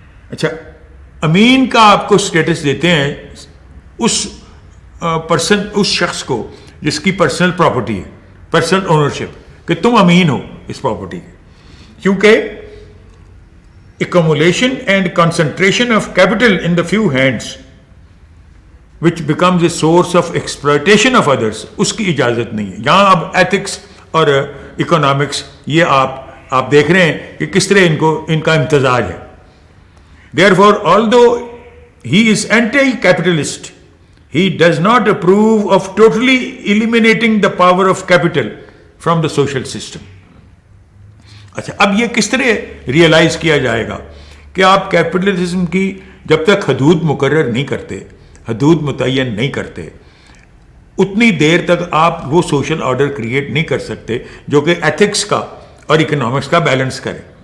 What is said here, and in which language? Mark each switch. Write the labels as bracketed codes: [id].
[ur] اچھا، امین کا آپ کو سٹیٹس دیتے ہیں اس شخص کو جس کی پرسنل پراپرٹی ہے، پرسنل اونرشپ، کہ تم امین ہو اس پراپرٹی کے، کیونکہ [en] accumulation and concentration of capital in the few hands which becomes a source of exploitation of others, [ur] اس کی اجازت نہیں ہے. یہاں اب ایتھکس اور اکنامکس یہ آپ دیکھ رہے ہیں کہ کس طرح ان کا امتزاج ہے. [en] Therefore, although he is anti-capitalist, he does not approve of totally eliminating the power of capital from the social system. [ur] اچھا، اب یہ کس طرح ریئلائز کیا جائے گا کہ آپ کیپٹلزم کی جب تک حدود مقرر نہیں کرتے، حدود متعین نہیں کرتے، اتنی دیر تک آپ وہ سوشل آرڈر کریٹ نہیں کر سکتے جو کہ ایتھکس کا اور اکنامکس کا بیلنس کرے.